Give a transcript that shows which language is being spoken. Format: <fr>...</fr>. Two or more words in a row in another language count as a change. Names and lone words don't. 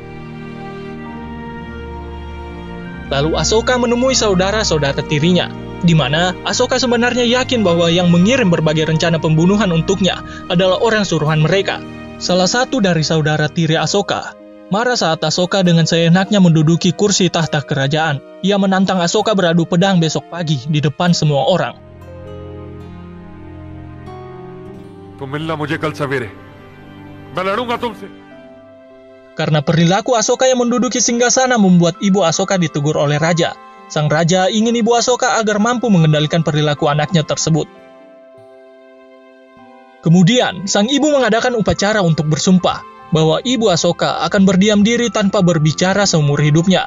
<id>Lalu Ahsoka menemui saudara-saudara tirinya, di mana Ahsoka sebenarnya yakin bahwa yang mengirim berbagai rencana pembunuhan untuknya adalah orang suruhan mereka. Salah satu dari saudara tiri Ahsoka marah saat Ahsoka dengan seenaknya menduduki kursi tahta kerajaan. Ia menantang Ahsoka beradu pedang besok pagi di depan semua orang.</id> <hi>तुम मिलना मुझे कल सवेरे, मैं लड़ूंगा तुमसे।</hi> <id>Karena perilaku Ahsoka yang menduduki singgasana membuat ibu Ahsoka ditegur oleh raja. Sang raja ingin ibu Ahsoka agar mampu mengendalikan perilaku anaknya tersebut. Kemudian, sang ibu mengadakan upacara untuk bersumpah bahwa ibu Asoka akan berdiam diri tanpa berbicara seumur hidupnya.</id>